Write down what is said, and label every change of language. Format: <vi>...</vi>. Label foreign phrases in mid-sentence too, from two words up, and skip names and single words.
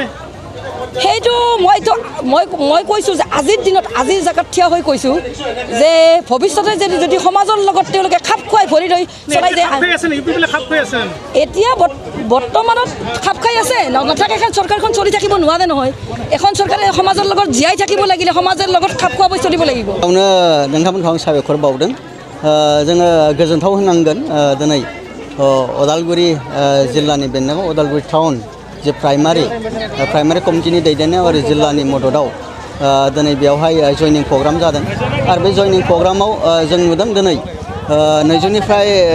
<as>সেইটো মই কৈছোঁ যে আজিৰ দিনত আজিৰ জেগাত থিয় হৈ কৈছোঁ যে ভৱিষ্যতে যদি সমাজৰ লগত তেওঁলোকে খাপ খুৱাই ভৰি লৈ চলাই যায় এতিয়া বৰ্তমানত খাপ খাই আছে নাথাকে এখন চৰকাৰখন চলি থাকিব নোৱাৰে নহয় এখন চৰকাৰে সমাজৰ লগত জীয়াই থাকিব লাগিলে সমাজৰ লগত খাপ খুৱাই চলিব লাগিব</as> <brx>नोंथांमोनखौ आं साबायखर बावदों जोङो गोजोनथाव होनांगोन दिनै उदालगुरि जिल्लानि बेन्दोङाव उदालगुरि टाउन जे प्राइमारि कमिटिनि दैदेननायाव आरो जिल्लानि मददाव दिनै बेवहाय जयनिं प्रग्राम जादों आरो बे जयनिं प्रग्रामाव जों नुदों दिनै 200निफ्राय</brx>